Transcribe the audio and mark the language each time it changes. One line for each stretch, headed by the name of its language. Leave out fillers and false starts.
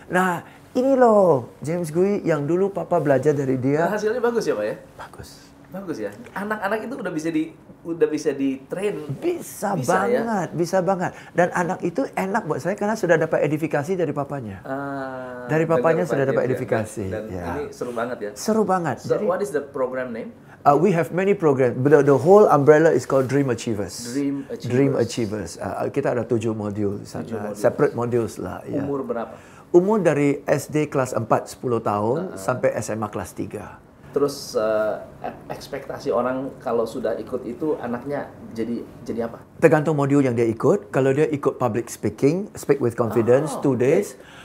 Indonesian: Nah, ini loh James Gui yang dulu papa belajar dari dia. Nah, hasilnya bagus ya Pak ya? Bagus. Bagus ya. Anak-anak itu udah bisa di train. Bisa banget, ya? Bisa banget. Dan anak itu enak buat saya karena sudah dapat edifikasi dari papanya. Dari papanya sudah dapat edifikasi. Dan ini seru banget ya. Seru banget.
English: So, jadi, what is the program name? We have many programs. The whole umbrella is called Dream Achievers. Dream
Indonesian: Achievers. Kita ada 7 modul sana.
English: Separate modules
Indonesian: lah. Umur berapa? Umur dari SD kelas 4, 10 tahun sampai SMA kelas 3. Terus ekspektasi orang kalau sudah ikut itu anaknya jadi apa? Tergantung modul yang dia ikut. Kalau dia ikut
English: public speaking, speak with confidence, 2 days.